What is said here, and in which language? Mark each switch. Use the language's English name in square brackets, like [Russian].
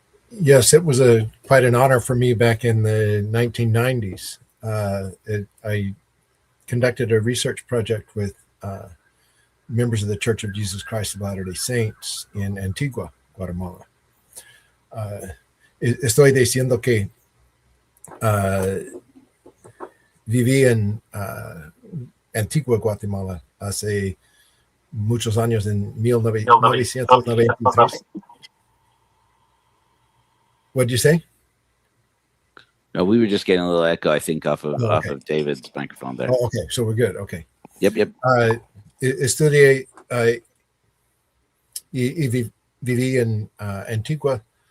[English] Yes, it was quite an honor for me back in the 1990s. I conducted a research project with members of the Church of Jesus Christ of Latter-day Saints in Antigua, Guatemala. [Spanish] Estoy diciendo que viví en Antigua, Guatemala, hace muchos años, en 1993. [English] What did you say? No, we were just getting a little echo, I think, off okay. of David's microphone there. Oh, okay, so we're good. Okay. Yep. [Spanish] Estudié y viví en Antigua.